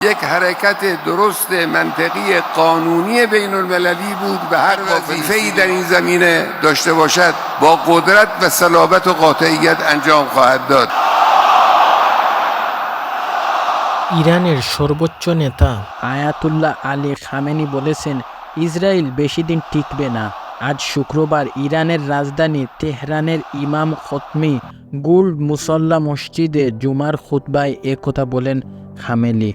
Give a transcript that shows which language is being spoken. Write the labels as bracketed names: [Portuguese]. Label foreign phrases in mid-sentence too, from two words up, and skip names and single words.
[Persian] یک حرکت درست منطقی قانونی بین المللی بود و هر وظیفه‌ای در این زمینه داشته باشد با قدرت و صلابت و قاطعیت انجام خواهد داد। [Bangla] ইরানের সর্বোচ্চ নেতা আয়াতুল্লাহ আলী খামেনি বলেছেন, ইসরায়েল বেশি দিন টিকবে না। আজ শুক্রবার ইরানের রাজধানী তেহরানের ইমাম খতমি গুল্ড মুসল্লা মসজিদে জুমার খুতবায় একথা বলেন খামেনি।